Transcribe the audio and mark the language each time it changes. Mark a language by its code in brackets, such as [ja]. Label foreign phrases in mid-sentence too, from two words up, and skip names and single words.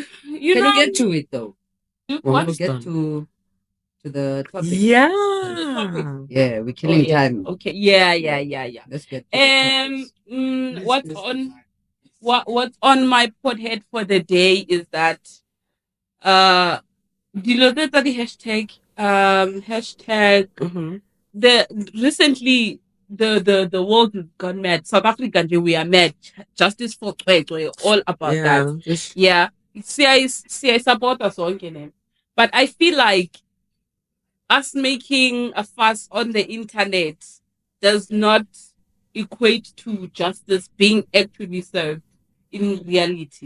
[en] know you get to it though? what? We'll get to the topic. Yeah. Yeah, we're killing yeah. time. Okay. Yeah. Let's get to the topic. What's on my podhead for the day is that [tn] dilo tse tsa di [en] hashtag Mhm. recently the world has gone mad. South Africa nje, we are mad. Justice for Cwecwe, all about that. Just- Yeah. I support us all, but I feel like us making a fuss on the internet does not equate to justice being actually served in reality.